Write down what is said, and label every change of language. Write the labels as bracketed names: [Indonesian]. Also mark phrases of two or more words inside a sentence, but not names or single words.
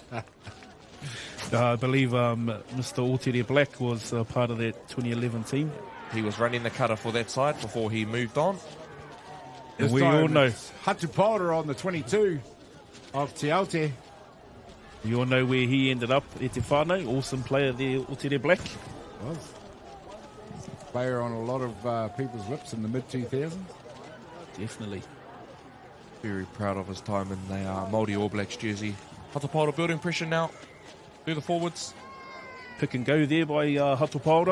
[English] I believe Mr. Aute Black was part of that 2011 team. He was running the cutter for that side before he moved on. And This we time all know. it's Hato Pāora on the 22 of Te Aute. You all know where he ended up. [Māori] E te whānau, [English] awesome player there, Aute Black. Was. Player on a lot of people's lips in the mid-2000s. Definitely. Very proud of his time in the Māori All Blacks jersey. Hato Pāora building pressure now through the forwards. Pick and go there by Hato Pāora.